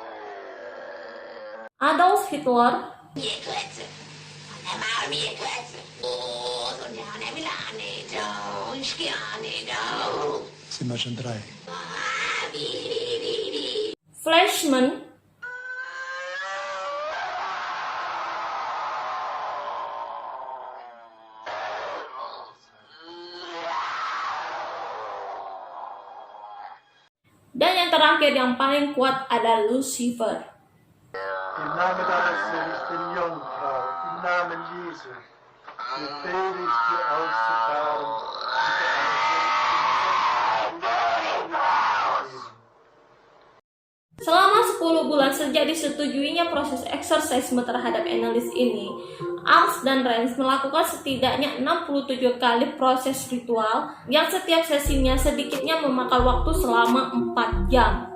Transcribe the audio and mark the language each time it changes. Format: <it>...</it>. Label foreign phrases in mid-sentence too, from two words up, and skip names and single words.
<de>Adolf Hitler. Bierklötze. Und der Maul Bierklötze. Oh, so der will auch nicht. Oh, ich geh auch nicht. Oh. Sind wir schon 3. Fleischmann.</de> <id>Dan yang terakhir yang paling kuat ada Lucifer.</id> <de>Im Namen deines seligen Jungfrau, im Namen Jesu, befehle ich dir auszufahren.</de> <id>Selama 10 bulan sejak disetujuinya proses eksorsisme terhadap Annelies ini, Ars dan Renz melakukan setidaknya 67 kali proses ritual yang setiap sesinya sedikitnya memakan waktu selama 4 jam.</id>